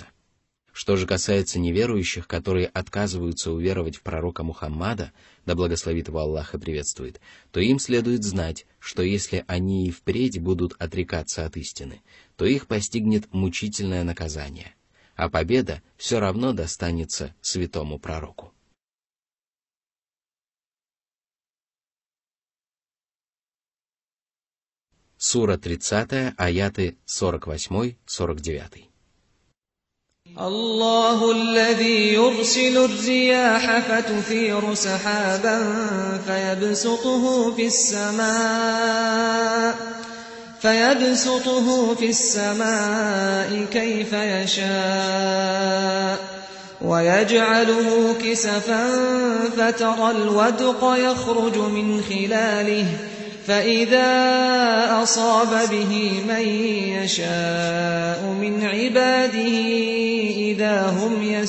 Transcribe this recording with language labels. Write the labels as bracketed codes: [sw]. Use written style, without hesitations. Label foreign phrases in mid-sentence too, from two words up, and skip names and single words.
[ru] Что же касается неверующих, которые отказываются уверовать в пророка Мухаммада, да благословит его Аллах и приветствует, то им следует знать, что если они и впредь будут отрекаться от истины, то их постигнет мучительное наказание, а победа все равно достанется святому пророку. Сура 30, аяты 48-49. [ar] الله الذي يرسل الرياح فتثير سحابا فيبسطه في السماء كيف يشاء ويجعله كسفا فترى الودق يخرج من خلاله فإذا أصاب به من يشاء من عباده إذا هم